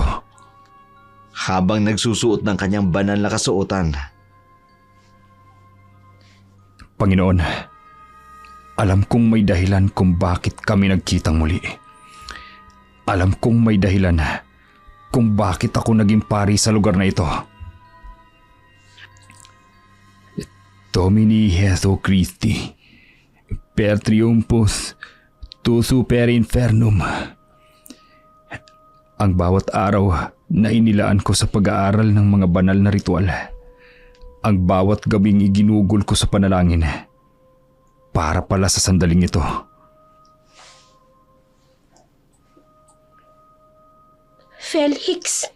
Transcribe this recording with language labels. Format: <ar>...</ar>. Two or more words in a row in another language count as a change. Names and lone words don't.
<tl>habang nagsusuot ng kanyang banal na kasuotan. Panginoon, alam kong may dahilan kung bakit kami nagkitang muli. Alam kong may dahilan kung bakit ako naging pari sa lugar na ito.</tl> <la>Domini Jesu Christi, per triumphus tu super infernum.</la> <tl>Ang bawat araw na inilaan ko sa pag-aaral ng mga banal na ritual, ang bawat gabing iginugol ko sa panalangin, para pala sa sandaling ito. Felix,</tl>